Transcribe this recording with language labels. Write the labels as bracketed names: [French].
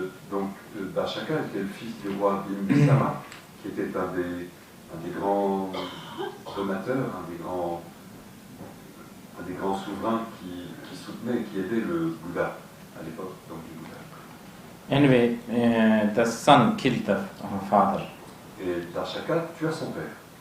[French] Donc Darshaka était le fils du roi Bimbisara, qui était un des grands donateurs, un des grands souverains qui soutenait, qui aidait le Bouddha à l'époque, donc du Bouddha. [English] Anyway, the son killed the father. [French] Et Darshaka tua son père.